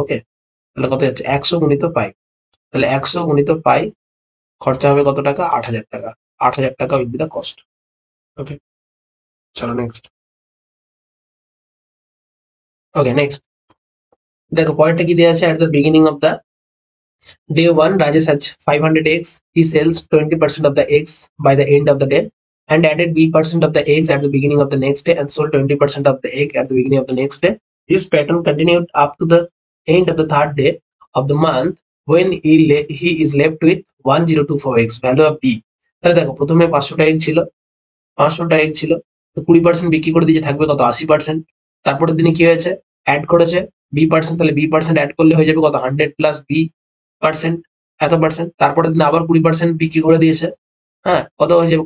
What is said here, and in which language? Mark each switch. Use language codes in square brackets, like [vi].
[bn] ওকে, তাহলে কত যাচ্ছে? 100 গুণিত পাই। তাহলে 100 গুণিত পাই, খরচা হবে কত টাকা? 8,000 টাকা। [en] 8,000 টাকা will be the cost. Okay, চলো next. [bn] ওকে, নেক্সট দেখো পয়েন্টটা কি দেওয়া আছে? [en] At the beginning of the day 1, Rajesh has 500 eggs. He sells 20% of the eggs by the end of the day and added B% of the eggs at the beginning of the next day and sold 20% of the egg at the beginning of the next day. This pattern continued up to the end of the third day of the month when he is left with 1024 eggs. Value of B. [bn] তাহলে দেখো প্রথমে 500টা egg ছিল, 500টা egg ছিল, তো 20% বিক্রি করে দিয়েছে, থাকবে কত? 80%। তারপরের দিনে কি হয়েছে? অ্যাড করেছে B%, তাহলে B% অ্যাড করলে হয়ে যাবে কত? 100 প্লাস B%, এত পার্সেন্ট। তারপরের দিন আবার 20% বিক্রি করে দিয়েছে। হ্যাঁ, কত হয়ে যাবে?